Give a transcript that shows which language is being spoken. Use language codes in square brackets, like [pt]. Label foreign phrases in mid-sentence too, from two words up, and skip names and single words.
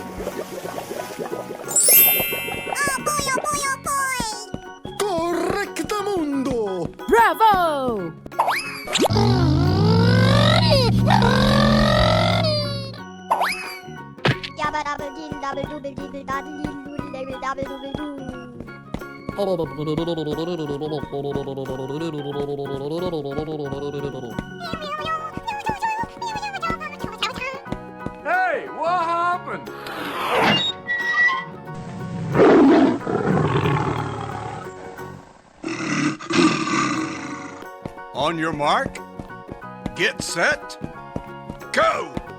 [en] Oh boy, oh boy, oh boy! Correctamundo! Bravo! Yabba dabba dee dabba dooba dee dabba dee doodle dabba dabba dooba doo. Hey, what happened? On your mark, get set, go!